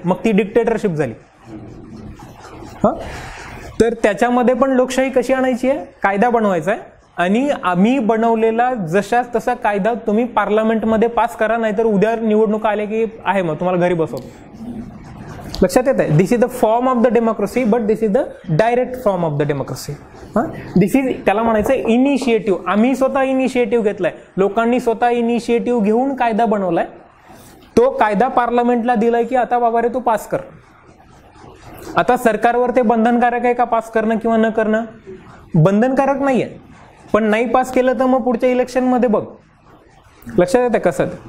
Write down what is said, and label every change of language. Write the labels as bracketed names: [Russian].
[Marathi] मग ती डिक्टेटरशिप झाली. तर त्याच्यामध्ये पण लोकशाही कशी आणायची आहे? कायदा बनवायचा आहे आणि आम्ही बनवलेला जशाच तसा कायदा तुम्ही पार्लमेंटमध्ये पास करा, नाहीतर उद्या निवडणुका आल्या की आहे मग तुम्हाला घरी बसवतो. लक्षात येत आहे? [English] This is the form of the democracy, but this is the direct form of the democracy. This is, [Marathi] त्याला म्हणायचं इनिशिएटिव्ह. आम्ही स्वतः इनिशिएटिव्ह घेतलाय, लोकांनी स्वतः इनिशिएटिव्ह घेऊन कायदा बनवलाय. तो कायदा पार्लमेंटला दिलाय की आता बाबा रे तू पास कर. आता सरकारवर ते बंधनकारक आहे का पास करणं किंवा न करणं? बंधनकारक नाहीये, पण नाही पास केलं तर मग पुढच्या इलेक्शनमध्ये बघ. लक्षात येतं कसं?